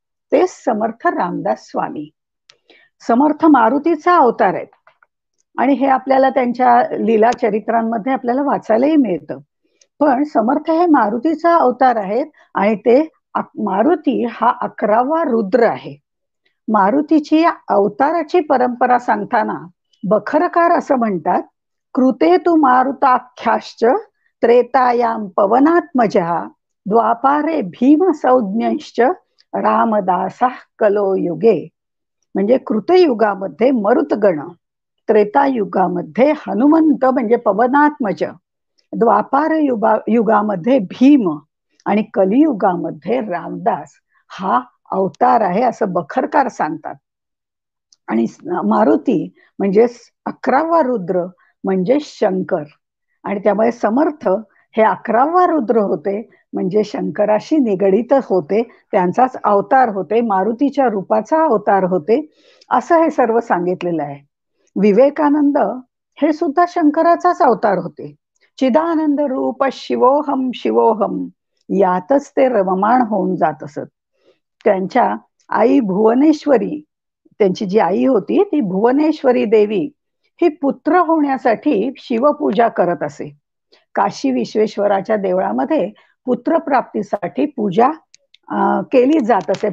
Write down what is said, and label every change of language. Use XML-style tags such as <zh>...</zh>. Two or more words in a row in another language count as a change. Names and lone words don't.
<mr>तेच समर्थ रामदास स्वामी. समर्थ मारुतीचा अवतार आहेत आणि हे आपल्याला त्यांच्या लीला चरित्रांमध्ये आपल्याला वाचायलाही मिळतं. पण समर्थ हे मारुतीचा अवतार आहेत आणि ते मारुती हा 11वा रुद्र आहे. मारुतीची अवताराची परंपरा सांगताना बखरकार असं म्हणतात,</mr> <sa>कृते तु मारुताख्याश्च त्रेतायाम पवनात्मजा द्वापारे भीम संज्ञश्च रामदासा कलो युगे.</sa> <mr>म्हणजे कृतयुगामध्ये मरुतगण, त्रेतायुगामध्ये हनुमंत म्हणजे पवनात्मज, द्वापार युगामध्ये भीम आणि कलियुगामध्ये रामदास हा अवतार आहे असं बखरकार सांगतात. आणि मारुती म्हणजे 11वा रुद्र म्हणजे शंकर आणि त्यामुळे समर्थ हे 11वा रुद्र होते म्हणजे शंकराशी निगडित होते, त्यांचाच अवतार होते, मारुतीच्या रूपाचा अवतार होते असं हे सर्व सांगितलेलं आहे. विवेकानंद हे सुद्धा शंकराचाच अवतार होते.</mr> <sa>चिदानंद रूप शिवोहम शिवोहम</sa> <mr>यातच ते रममाण होऊन जात असत. त्यांच्या आई भुवनेश्वरी, त्यांची जी आई होती ती भुवनेश्वरी देवी ही पुत्र होण्यासाठी शिवपूजा करत असे. काशी विश्वेश्वराच्या देवळामध्ये पुत्रप्राप्तीसाठी पूजा केली जात असे.</mr>